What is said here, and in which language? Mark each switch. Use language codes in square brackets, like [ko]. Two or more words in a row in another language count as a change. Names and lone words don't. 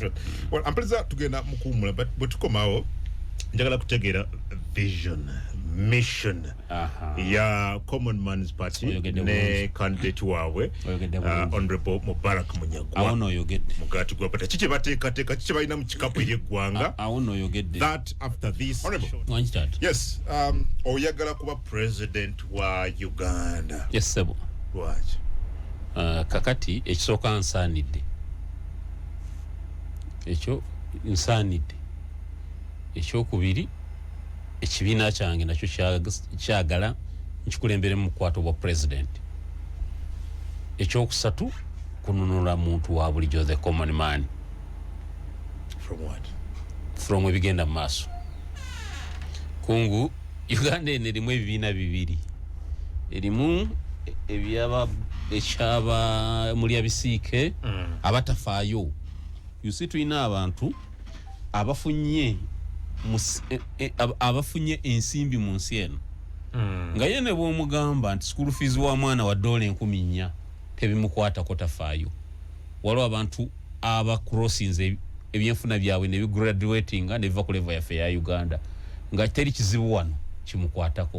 [lg] Well, ampaliza tugenda mukumula but bwetukomawo njagala kutegeera [en] vision mission [lg] ya Common Man's Party ne candidate waabwe Honorable Mubarak Munyagwa awono oyogedde mugati gwa pata kiche bateekateeka kiche balina mu kikapu y'eggwanga awono oyogedde [en] that after this yes [lg] oyagala kuba president wa Uganda. Yes sebo lwaki kakati ekisooka nsaanidde ekyo nsaanidde ekyokubiri ekibiina kyange nakyo kyagala nkikulembere mu mukwato bwa president. Ekyokusatu kununula muntu wa bulijjo [en] the common man. From what? [lg] From ebigenda mu maaso. Kungu Uganda erimu ebibiina bibiri. Erimu ekyaba mulya bisiike abatafaayo. [en] You see [lg] tulina abantu abafunye ensimbi mu nsi eno nga ye ne bw'omugamba nti [en] school fees [lg] wa mwana wa $4,000 tebimukwatako tafaayo. Waliwo abantu aba crossinze ebyenfuna byabwe ne bigraduatinga ne biva ku level yaffe ya Uganda nga teri kizibu wano kimukwatako.